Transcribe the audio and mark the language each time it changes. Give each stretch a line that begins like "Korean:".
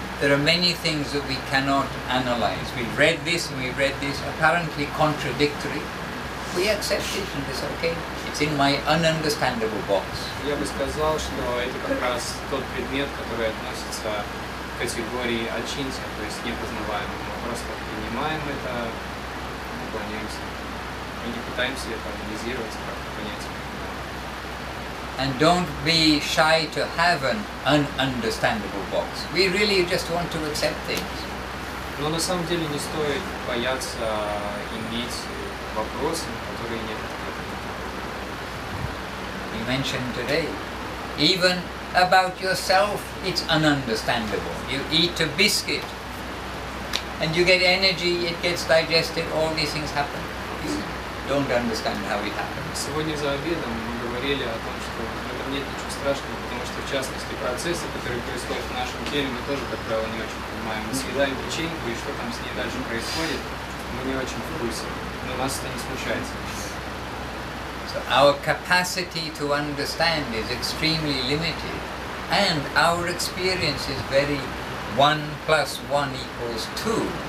English: There are many things that we cannot analyze. We've read this and we've read this, apparently contradictory. We accept it and it's okay. It's in my ununderstandable box.
Russian: Я бы сказал, что это как раз тот предмет, который относится к категории ачинтия, то есть непознаваемый. Мы просто принимаем это, уклоняемся. Мы не пытаемся это анализировать, как-то понять.
English: And don't be shy to have an ununderstandable box. We really just want to accept things.
Russian: Но на самом деле не стоит бояться иметь вопросы, которые нет ответа.
English: You mentioned today, even about yourself, it's ununderstandable. You eat a biscuit, and you get energy, it gets digested, all these things happen. You don't understand how it happens.
Russian: Сегодня за обедом мы говорили о том, что в этом нет ничего страшного, потому что, в частности, процессы, которые происходят в нашем теле, мы тоже, как правило, не очень понимаем. Мы съедаем печеньку, и что там с ней дальше происходит, мы не очень в курсе. Но нас это не смущается.
English: So our capacity to understand is extremely limited, and our experience is very 1 + 1 = 2.